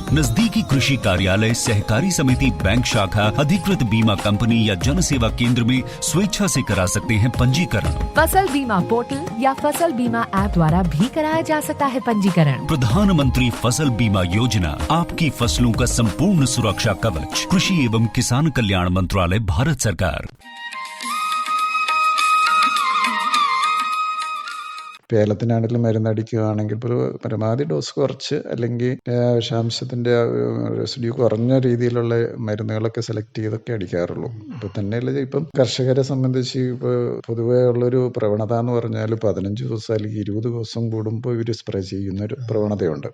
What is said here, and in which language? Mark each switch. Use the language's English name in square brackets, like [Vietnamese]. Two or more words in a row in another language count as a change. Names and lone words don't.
[Hindi] नजदीकी कृषि कार्यालय, सहकारी समिति, बैंक शाखा, अधिकृत बीमा कंपनी या जन सेवा केंद्र में स्वेच्छा से करा सकते हैं पंजीकरण। फसल बीमा पोर्टल या फसल बीमा ऐप द्वारा भी कराया जा सकता है पंजीकरण। प्रधानमंत्री फसल बीमा योजना, आपकी फसलों का संपूर्ण सुरक्षा कवच। कृषि एवं किसान कल्याण मंत्रालय, भारत सरकार। [Malayalam] ഇപ്പോൾ ഏലത്തിനാണെങ്കിലും മരുന്നടിക്കുകയാണെങ്കിൽ ഇപ്പോൾ പരമാവധി ഡോസ് കുറച്ച് അല്ലെങ്കിൽ വിഷാംശത്തിൻ്റെ റെസിഡ്യൂ കുറഞ്ഞ രീതിയിലുള്ള മരുന്നുകളൊക്കെ സെലക്ട് ചെയ്തൊക്കെ അടിക്കാറുള്ളൂ. ഇപ്പോൾ തന്നെയല്ല, ഇപ്പം കർഷകരെ സംബന്ധിച്ച് ഇപ്പോൾ പൊതുവേ ഉള്ളൊരു പ്രവണത എന്ന് പറഞ്ഞാൽ 15 ദിവസം അല്ലെങ്കിൽ 20 ദിവസം കൂടുമ്പോൾ ഇവർ സ്പ്രേ ചെയ്യുന്നൊരു പ്രവണതയുണ്ട്.